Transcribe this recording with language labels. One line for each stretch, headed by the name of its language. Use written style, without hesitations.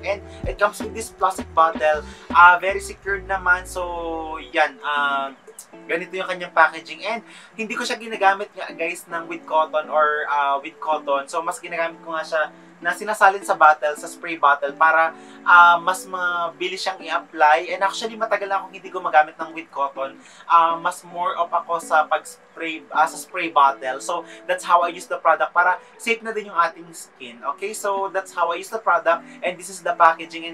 English: And it comes with this plastic bottle, very secured naman.
Filipino: So yan, ganito yung kanyang packaging. And hindi ko siya ginagamit nga guys ng with cotton or with cotton. So mas ginagamit ko nga siya na sinasalin sa bottle, sa spray bottle para mas mabilis siyang i-apply. And actually matagal na akong hindi gumagamit ng with cotton. Mas more of ako sa pag-spray sa spray bottle.
English: So that's how I use the product para safe na din yung ating skin. Okay? So that's how I use the product, and this is the packaging.